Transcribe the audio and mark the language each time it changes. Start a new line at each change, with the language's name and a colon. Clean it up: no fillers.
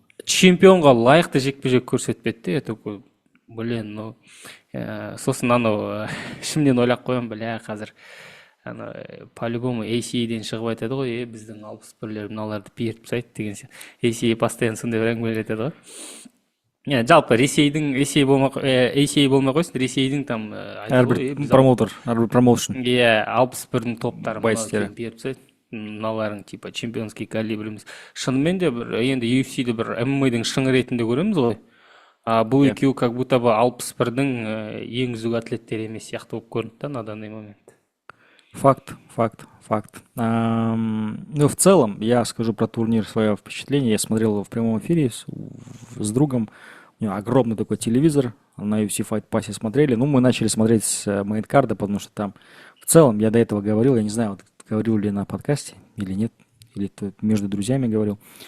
Kazakh: чемпионға лайықты жекпе-жек көрсетпеді де.
Russian: Это блин, ну
Kazakh: сосын анау ішімнен ойлап қоямын, бля, қазір
Russian: по-любому
Kazakh: ACA-ден шығып айтады ғой, біздің 61-лер мыналарды беріп тастайды деген сияқты. ACA постоянно сондай бір әңгімелер айтады ғой. Жалпы Ресейдің ACA болмай қойсын, Ресейдің там әрбір промоутер, әрбір промоушн. 61-дің топтары беріп тастайды. Мыналарың
Russian: типа чемпионский
Kazakh: калибріміз. Шынымен де бір енді UFC-ді бір MMA-дің шыңы ретінде көреміз ғой. Бұл екеуі
Russian: как будто бы
Kazakh: 61-дің ең үздік атлеттер емес сияқты болып көрінді
Russian: на данный момент.
Kazakh: Факт.
Russian: Ну, в целом, я скажу про турнир свое впечатление. Я смотрел его в прямом эфире с другом. У него огромный такой телевизор. На UFC Fight Pass смотрели. Ну, мы начали смотреть с мейнкарда, потому что там в целом, я до этого говорил, я не знаю, вот, говорил ли на подкасте или нет, или то между друзьями говорил.